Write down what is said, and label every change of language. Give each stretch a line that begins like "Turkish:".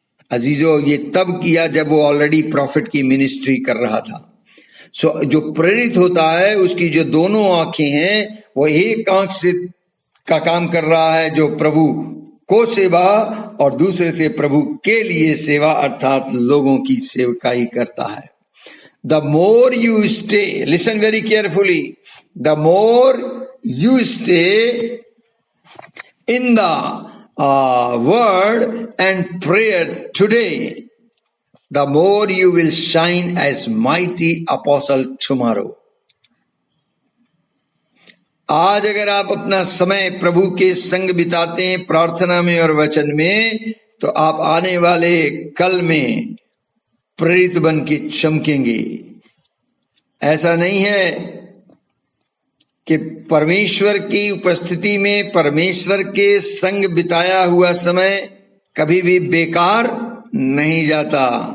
Hindi: अजीजों, ये तब किया जब वो ऑलरेडी प्रॉफिट की मिनिस्ट्री कर रहा था। जो प्रेरित होता है उसकी जो दोनों आंखें हैं, वो एक आंख से का काम कर रहा है जो प्रभु को सेवा, और दूसरे से प्रभु के लिए सेवा, अर्थात लोगों की सेवकाई करता है।
English: The more you stay, listen very carefully, the more you stay in the word and prayer today, the more you will shine as mighty apostle tomorrow.
Hindi: आज अगर आप अपना समय प्रभु के संग बिताते हैं प्रार्थना में और वचन में, तो आप आने वाले कल में प्रेरित बन के चमकेंगे। ऐसा नहीं है कि परमेश्वर की उपस्थिति में, परमेश्वर के संग बिताया हुआ समय कभी भी बेकार नहीं जाता।